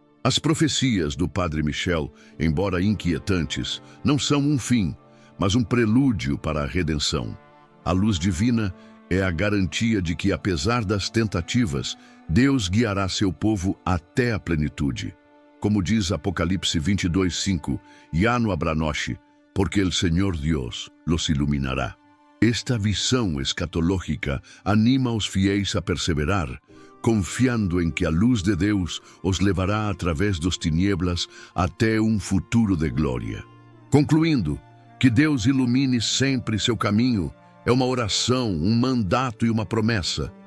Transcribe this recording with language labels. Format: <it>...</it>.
<pt>As profecias do Padre Michel, embora inquietantes, não são um fim, mas um prelúdio para a redenção. A luz divina é a garantia de que, apesar das tentativas, Deus guiará seu povo até a plenitude. Como diz Apocalipse 22:5,</pt> <es>"Ya no habrá noche, porque el Señor Dios los iluminará."</es> <pt>Esta visão escatológica anima os fiéis a perseverar, confiando em que a luz de Deus os levará através dos tinieblas até um futuro de glória. Concluindo, que Deus ilumine sempre seu caminho é uma oração, um mandato e uma promessa.</pt>